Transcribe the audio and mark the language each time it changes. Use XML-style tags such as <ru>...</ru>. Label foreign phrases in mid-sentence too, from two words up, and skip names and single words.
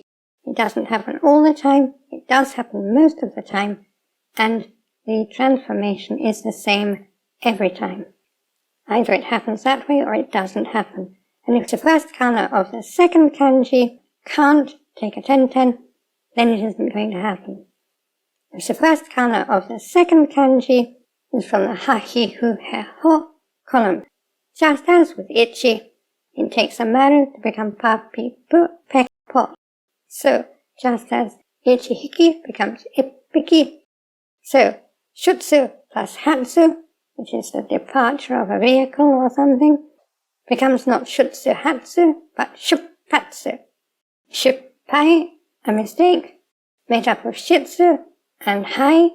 <en>It doesn't happen all the time, it does happen most of the time, and the transformation is the same every time. Either it happens that way or it doesn't happen. And if the first kana of the second kanji can't take a ten-ten, then it isn't going to happen. If the first kana of the second kanji is from the</en> <ja>ha, hi, hu, he, ho</ja> <en>column, just as with ichi, it takes a maru to become</en> <ja>pa, pi, pu, pe, po.</ja> <en>So, just as ichi-hiki becomes ippiki, so shutsu plus hatsu, which is the departure of a vehicle or something, becomes not</en> <ja>shutsu hatsu,</ja> <en>but shuppatsu. Shuppai, a mistake, made up of shitsu and hai.</en>